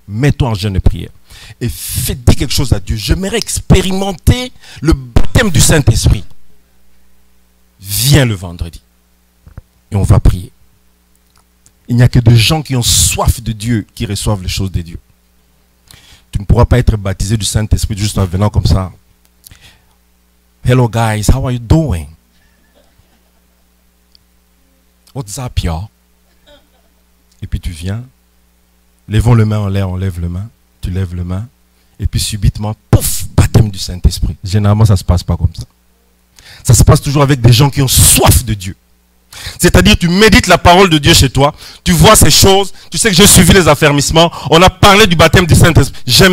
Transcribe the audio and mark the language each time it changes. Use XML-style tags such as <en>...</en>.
<fr>Mets-toi en jeûne et prière. Et dis quelque chose à Dieu. J'aimerais expérimenter le baptême du Saint-Esprit. Viens le vendredi. Et on va prier. Il n'y a que des gens qui ont soif de Dieu qui reçoivent les choses de Dieu. Tu ne pourras pas être baptisé du Saint-Esprit juste en venant comme ça.</fr> <en>Hello guys, how are you doing? What's up, y'all?</en> <fr>Et puis tu viens, lèvons les mains en l'air, on lève les mains, tu lèves les mains, et puis subitement, pouf, baptême du Saint-Esprit. Généralement, ça ne se passe pas comme ça. Ça se passe toujours avec des gens qui ont soif de Dieu. C'est-à-dire, tu médites la parole de Dieu chez toi, tu vois ces choses, tu sais que j'ai suivi les affermissements, on a parlé du baptême du Saint-Esprit.</fr>